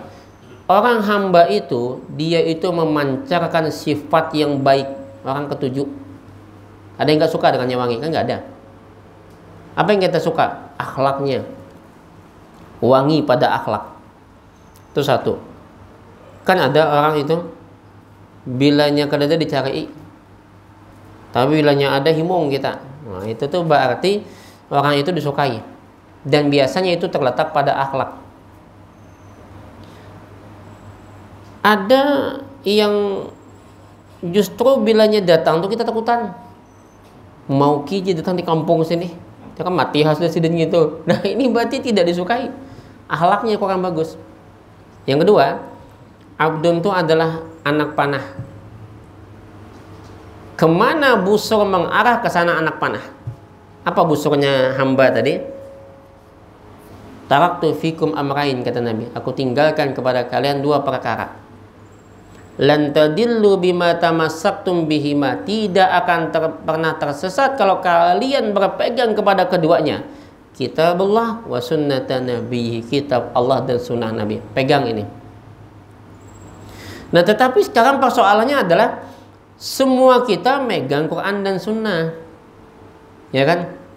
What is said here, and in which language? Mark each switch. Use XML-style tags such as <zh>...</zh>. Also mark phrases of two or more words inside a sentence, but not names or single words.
<id>Orang hamba itu dia itu memancarkan sifat yang baik. Orang ketujuh. Ada yang nggak suka dengan yang wangi? Kan nggak ada. Apa yang kita suka? Akhlaknya. Wangi pada akhlak. Itu satu.</id> <bjn>Kan ada orang itu bilanya kada ada dicari, tapi bilanya ada himung kita.</bjn> <id>Nah, itu tuh berarti orang itu disukai. Dan biasanya itu terletak pada akhlak. Ada yang justru bilanya datang tuh kita takutan.</id> <bjn>Mau kiji datang di kampung sini, dia kan mati hasil sidin gitu.</bjn> <id>Nah ini berarti tidak disukai. Akhlaknya kurang bagus. Yang kedua, abdun itu adalah anak panah. Kemana busur mengarah, ke sana anak panah. Apa busurnya hamba tadi?</id> <ar>تركت فيكم أمرين,</ar> <id>kata Nabi. Aku tinggalkan kepada kalian dua perkara.</id> <ar>لن تضلوا بما تمسكتم بهما.</ar> <id>Tidak akan pernah tersesat kalau kalian berpegang kepada keduanya.</id> <ar>كتاب الله وسنة نبيه.</ar> <id>Kitab Allah dan sunnah Nabi. Pegang ini. Nah tetapi sekarang persoalannya adalah semua kita megang Quran dan Sunnah, ya kan?</id>